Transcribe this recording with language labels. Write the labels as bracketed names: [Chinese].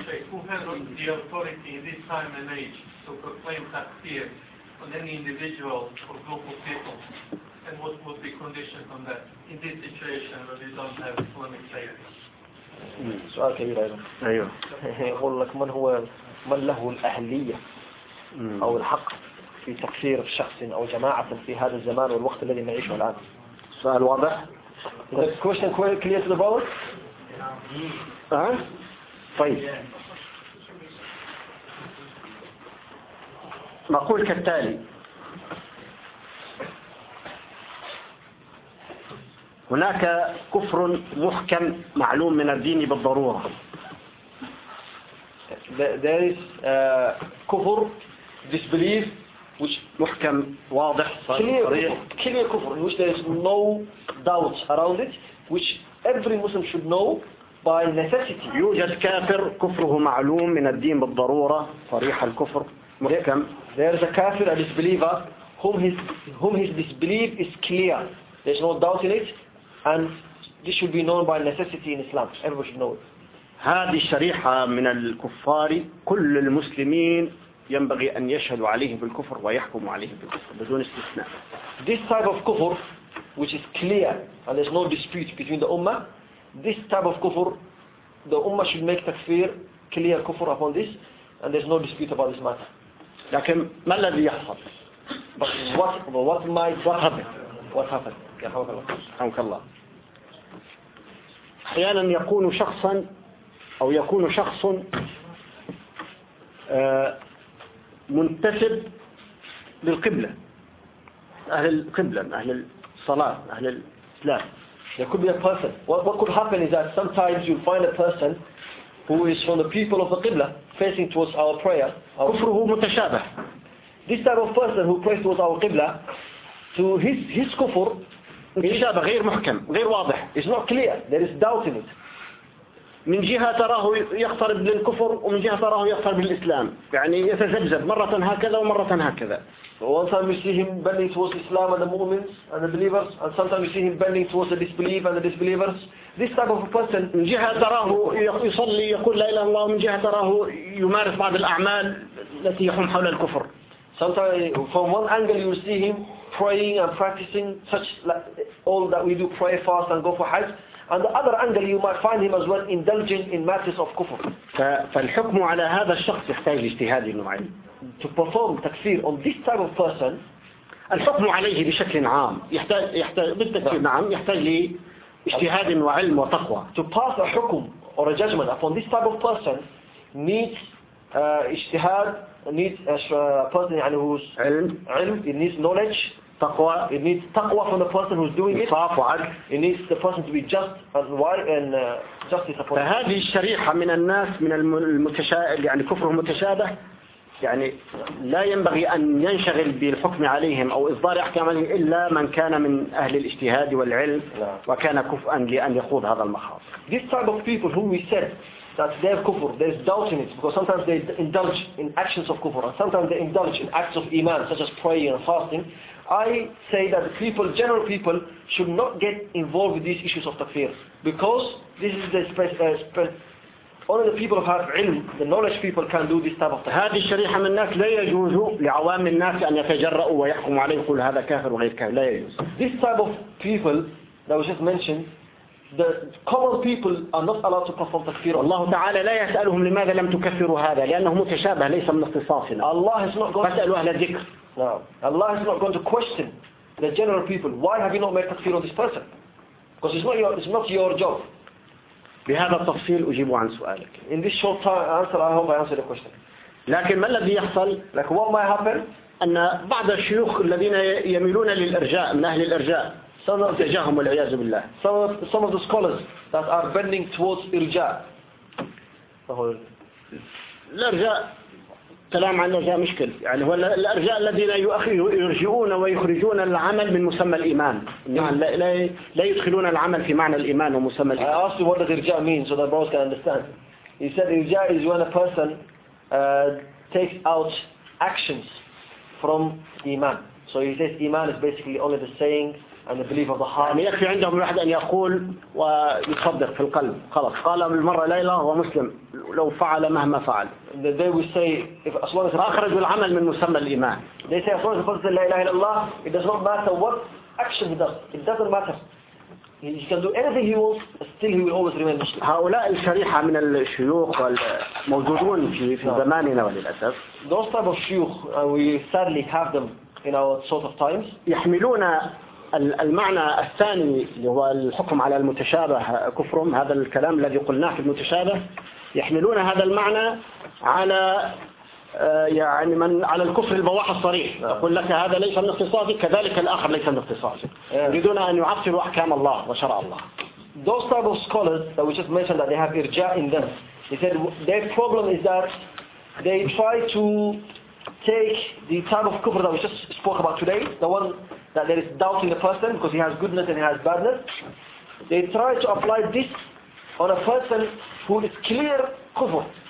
[English] Who has the authority in this time and age to proclaim takfir on any individual or group of people? And what would be conditioned on that in this situation where we don't have Islamic [Arabic] faith? سؤال كبير أيضاً. أيوه. يقول لك من هو من له الأهلية أو الحق في تكفير شخص أو جماعة في هذا الزمان والوقت الذي نعيشه الآن. سؤال واضح. [English] The question clear to the board? [Arabic] آه. طيب. نقول كالتالي. هناك كفر محكم معلوم من الدين بالضرورة. [English] There is كفر disbelief [Arabic] which محكم واضح صريح. [English] Clear كفر which there is no doubt around it which every Muslim should know by necessity. [Arabic] يوجد كافر كفره معلوم من الدين بالضرورة صريح الكفر محكم. [English] There is a kafir a disbeliever whom his disbelief is clear. There is no doubt in it. And this should be known by necessity in Islam. Everyone should know it. [Arabic] هذه الشريحة من الكفار كل المسلمين ينبغي أن يشهدوا عليه بالكفر ويحكموا عليه بالكفر بدون استثناء. [English] This type of kufr, which is clear and there's no dispute between the ummah, this type of kufr, the ummah should make takfir clear kufr upon this, and there's no dispute about this matter. [Arabic] لكن ما الذي يحصل؟ [English] But what might happen? What happened? [Arabic] حمك الله. أحيانا يكون شخصا أو يكون شخص منتسب للقبلة، أهل القبلة، أهل الصلاة، أهل الإسلام. [English] There could be a person. What could happen is that sometimes you find a person who is from the people of the Qibla facing towards our prayer. [Arabic] كفره متشابه. [English] This type of person who prays towards our Qibla, to his kufr, [Arabic] متشابه غير محكم غير واضح. [English] It's not clear. There is doubt in it. [Arabic] من جهة تراه يقترب للكفر ومن جهة تراه يقترب للإسلام. يعني يتذبذب مرة هكذا ومرة هكذا. [English] One time you see him bending towards Islam and the Muslims and the believers, and sometimes you see him bending towards the disbelief and the disbelievers. This type of person, [Arabic] من جهة تراه يصلي يقول لا إله إلا الله، من جهة تراه يمارس بعض الأعمال التي يحوم حول الكفر. [English] Sometimes from one angle you see him praying and practicing such like all that we do, pray, fast, and go for Hajj. On the other angle, you might find him as well indulging in matters of kufr. [Arabic] فالحكم على هذا الشخص يحتاج اجتهاد نوعي. [English] To perform takfir on this type of person, [Arabic] الحكم عليه بشكل عام يحتاج بالتأكيد نعم يحتاج لاجتهاد وعلم وتقوى. [English] To pass a hukm or a judgment upon this type of person needs اجتهاد, needs a person يعني who's [Arabic] علم, [English] it needs knowledge. [Arabic] تقوى. [English] It needs taqwa from the person who's doing it. [Arabic] صاف وعدل. [English] It needs the person to be just and wise and justice upon. [Arabic] فهذه الشريحة من الناس من المتشابه يعني كفره متشابه يعني لا ينبغي أن ينشغل بالحكم عليهم أو إصدار أحكامهم إلا من كان من أهل الاجتهاد والعلم وكان كفؤا لأن يخوض هذا المخاض. [English] This type of people whom we said that they have kufr, there is doubt in it because sometimes they indulge in actions of kufr and sometimes they indulge in acts of iman such as praying and fasting. I say that the people, general people, should not get involved with these issues of takfir because this is the only the people who have ilm, the knowledge people, can do this type of takfir. [Arabic] هذه الشريحة من الناس لا يجوز لعوام الناس أن يتجرأوا ويحكموا عليه ويقول هذا كافر وغير كافر. لا يجوز. [English] This type of people that was just mentioned, the common people are not allowed to perform takfir. [Arabic] الله تعالى لا يسألهم لماذا لم تكفروا هذا لأنه متشابه ليس من اختصاصنا. [English] Allah is not going. [Arabic] فسألوا أهل الذكر. [English] Now, Allah is not going to question the general people. Why have you not made takfir on this person? Because it's not your job. [Arabic] بهذا التفصيل أجيب عن سؤالك. [English] In this short time answer, I hope I answered the question. [Arabic] لكن ما الذي يحصل؟ [English] Like what might happen? [Arabic] أن بعض الشيوخ الذين يميلون للإرجاء من أهل الإرجاء. تجاههم والعياذ بالله. [English] Some of the scholars that are bending towards إرجاء. [Arabic] الإرجاء. كلام عن الأرجاء مشكل يعني هو الأرجاء الذين يرجعون ويخرجون العمل من مسمى الإيمان يعني لا يدخلون العمل في معنى الإيمان ومسمى الإيمان. [English] I asked you what the إرجاء means so that brothers can understand. He said إرجاء is when a person takes out actions from إيمان. So he says إيمان is basically only the saying and the belief of the heart. [Arabic] يعني يكفي عندهم الواحد أن يقول ويصدق في القلب خلاص قال بالمرة لا إله هو مسلم لو فعل مهما فعل. [English] They will say if as long as [Arabic] أخرج العمل من مسمى الإيمان. [English] They say as long as the person [Arabic] لا إله إلا الله [English] it does not matter what action he does, it doesn't matter, he can do anything he wants still he will always remain Muslim. [Arabic] هؤلاء الشريحة من الشيوخ والموجودون في زماننا وللأسف. [English] Those type of شيوخ we sadly have them in our sort of times. [Arabic] يحملون المعنى الثاني اللي هو الحكم على المتشابه كفرهم هذا الكلام الذي قلناه في المتشابه يحملون هذا المعنى على يعني من على الكفر البواح الصريح. أقول لك هذا ليس من اختصاصي كذلك الآخر ليس من اختصاصي يريدون أن يعطلوا أحكام الله وشرع الله. [English] Those type of scholars that we just mentioned that they have إرجاء in them, he said their problem is that they try to take the type of kufr that we just spoke about today, the one that there is doubt in the person because he has goodness and he has badness, they try to apply this on a person who is clear kufr.